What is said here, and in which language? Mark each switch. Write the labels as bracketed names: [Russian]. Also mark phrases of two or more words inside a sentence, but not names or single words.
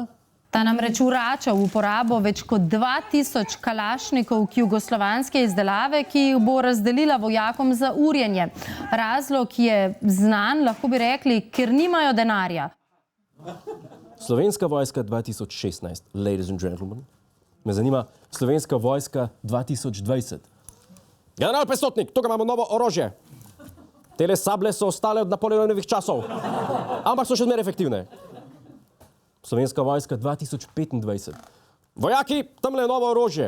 [Slovenian] Ta namreč vrača v uporabo več kot 2000 kalašnikov jugoslovanske izdelave, ki jih bo razdelila vojakom za urjenje. Razlog je znan, lahko bi rekli, ker nimajo denarja. Slovenska vojska 2016, [English] ladies and gentlemen. [Slovenian] Me zanima Slovenska vojska 2020. General Pesotnik, tukaj imamo novo orožje. Tele sable so ostale od Napoleonovih časov, ampak so še zmeraj efektivne. Slovenska vojska 2025. Vojaki, tamle je novo orožje.